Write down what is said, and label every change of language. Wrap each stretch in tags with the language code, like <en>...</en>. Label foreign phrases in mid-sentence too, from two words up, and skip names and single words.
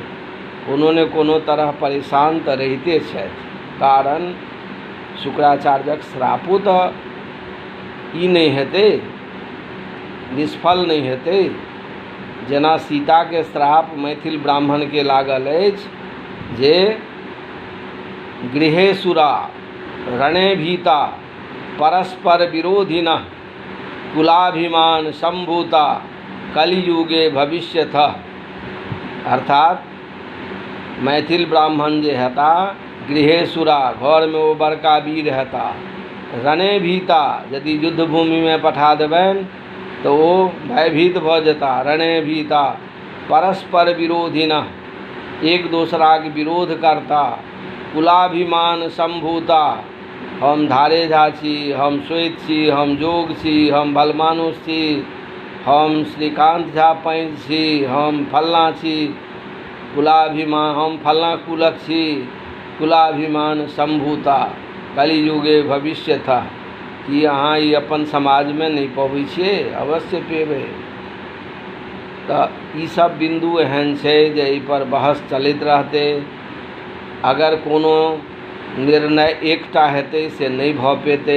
<mai>कोनो ने कोनो तरह परेशान तऽ रहिते छथि। कारण शुक्राचार्यक श्रापो तऽ ई नहीं हेतै, निष्फल नहीं हेतै। जेना सीताके श्राप मैथिल ब्राह्मणके लागल अछि जे</mai> <sa>गृहे सुरा रणे भीता परस्पर विरोधिनः कुलाभिमान संभूता कलियुगे भविष्यतः।</sa> <mai>अर्थात मैथिल ब्राह्मण जे हेता</mai> <sa>गृहे सुरा,</sa> <mai>घर में वो बड़का वीर हेता।</mai> <sa>रणे भीता,</sa> <mai>यदि युद्ध भूमि में पठा देबनि तो वो भयभीत भऽ जेता।</mai> <sa>रणे भीता परस्पर विरोधिनः,</sa> <mai>एक दोसराक विरोध करता।</mai> <sa>कुलाभिमान संभूता,</sa> <mai>हम धारे झा छी, हम श्वेत छी, हम जोग छी, हम बलमानुष छी, हम श्रीकांत झा पैंच छी, हम फलना छी।</mai> <sa>कुलाभिमान, हम</sa> <mai>फलना कुलक छी।</mai> <sa>कुलाभिमान संभूता कलियुगे भविष्यतः।</sa> <mai>कि अहाँ ई अपन समाजमे नहीं पबै छियै? अवश्य पेबै। तऽ ई सब बिंदु एहन छै जे एहि पर बहस चलैत रहतै। अगर कोनो निर्णय एकटा हेतै से नहीं भऽ पेतै।</mai>